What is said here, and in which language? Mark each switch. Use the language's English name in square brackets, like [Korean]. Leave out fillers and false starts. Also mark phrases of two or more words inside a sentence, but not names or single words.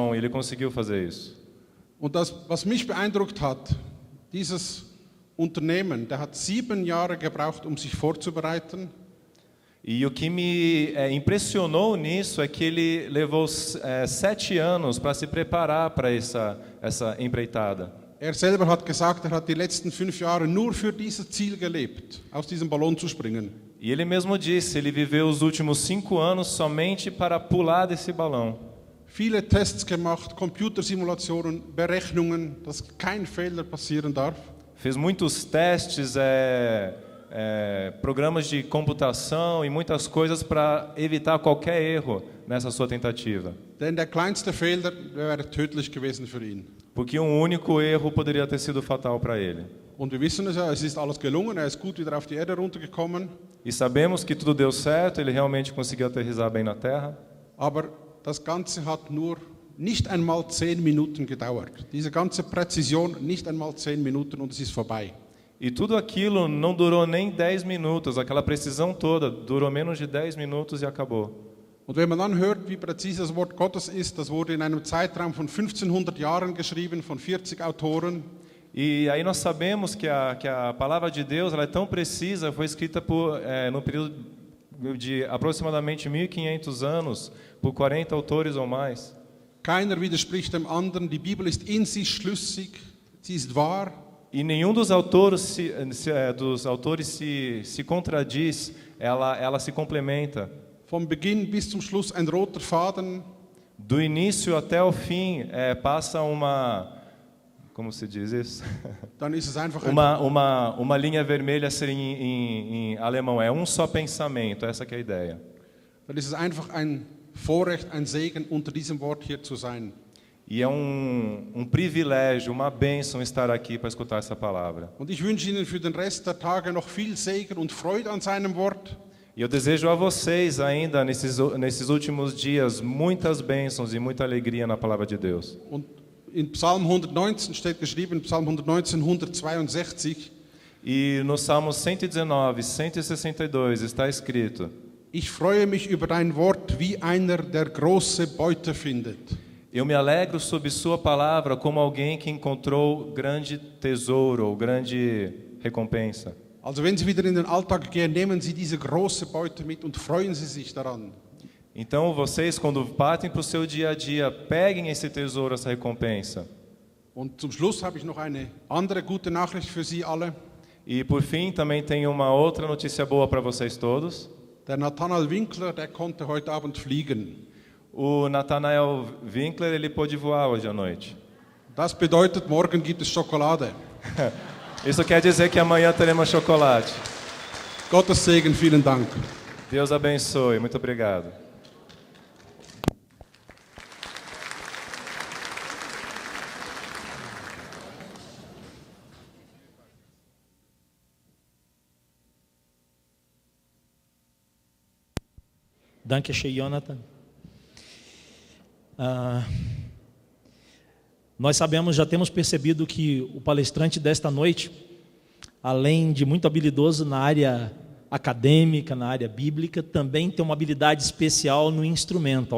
[Portuguese] E ele conseguiu fazer isso. [German] Und das, was mich beeindruckt hat, dieses Unternehmen, der hat 7 Jahre gebraucht, sich vorzubereiten. [Portuguese] E o que me impressionou nisso é que ele levou 7 anos para se preparar para essa empreitada. [German] Er selber hat gesagt, er hat die letzten 5 Jahre nur für dieses Ziel gelebt, aus diesem Ballon zu springen. [Portuguese] E ele mesmo disse, ele viveu os últimos 5 anos somente para pular desse balão. [German] Viele Tests gemacht, Computersimulationen, Berechnungen, dass kein Fehler passieren darf. [Portuguese] Fez muitos testes, programas de computação e muitas coisas para evitar qualquer erro nessa sua tentativa. [German] Denn der kleinste Fehler wäre tödlich gewesen für ihn. [Portuguese] Porque um único erro poderia ter sido fatal para ele. [German] Und wir wissen es ja, es ist alles gelungen, er ist gut wieder auf die Erde runtergekommen. [Portuguese] E sabemos que tudo deu certo, ele realmente conseguiu aterrissar bem na Terra. [German] Aber das Ganze hat nur nicht einmal 10 Minuten gedauert. Diese ganze Präzision, nicht einmal 10 Minuten und es ist vorbei. [Portuguese] E tudo aquilo não durou nem 10 minutos, aquela precisão toda durou menos de 10 minutos e acabou. [German] Und wenn man dann hört, wie präzise das Wort Gottes ist, das wurde in einem Zeitraum von 1500 Jahren geschrieben, von 40 Autoren. [Portuguese] E aí nós sabemos que a palavra de Deus ela é tão precisa, foi escrita no período de aproximadamente 1500 anos, por 40 autores ou mais. [German] Keiner widerspricht dem anderen, die Bibel ist in sich schlüssig, sie ist wahr. [Portuguese] E nenhum dos autores se contradiz, ela se complementa. [German] Vom Beginn bis zum Schluss ein roter Faden. [Portuguese] Do início até o fim passa como se diz isso? [German] Dann ist es einfach [Portuguese] uma linha vermelha em alemão, é um só pensamento, essa que é a ideia. [German] Dann ist es einfach ein Vorrecht, ein Segen, unter diesem Wort hier zu sein. [Portuguese] E é um privilégio, uma bênção estar aqui para escutar essa palavra. [German] Und ich wünsche Ihnen für den Rest der Tage noch viel Segen und Freude an seinem Wort. [Portuguese] E eu desejo a vocês ainda nesses últimos dias muitas bênçãos e muita alegria na palavra de Deus. [German] Und in Psalm 119 steht geschrieben, Psalm 119, 162. [Portuguese] E no Salmo 119, 162 está escrito: [German] Ich freue mich über dein Wort, wie einer, der große Beute findet. [Portuguese] Eu me alegro sob sua palavra como alguém que encontrou grande tesouro ou grande recompensa. [German] Also wenn Sie wieder in den Alltag gehen, nehmen Sie diese große Beute mit und freuen Sie sich daran. [Portuguese] Então vocês, quando partem para o seu dia a dia, peguem esse tesouro, essa recompensa. [German] Und zum Schluss habe ich noch eine andere gute Nachricht für Sie alle. [Portuguese] E por fim também tenho uma outra notícia boa para vocês todos. [German] Der Nathanael Winkler, der konnte heute Abend fliegen. [Portuguese] O Nathanael Winkler, ele pôde voar hoje à noite. [German] Das bedeutet, morgen gibt es Schokolade. [Portuguese] Isso quer dizer que amanhã teremos chocolate. [German] Gottes Segen, vielen Dank. [Portuguese] Deus abençoe, muito obrigado. [German] Danke schön, Jonathan. [Portuguese] Nós sabemos, já temos percebido que o palestrante desta noite, além de muito habilidoso na área acadêmica, na área bíblica, também tem uma habilidade especial no instrumento.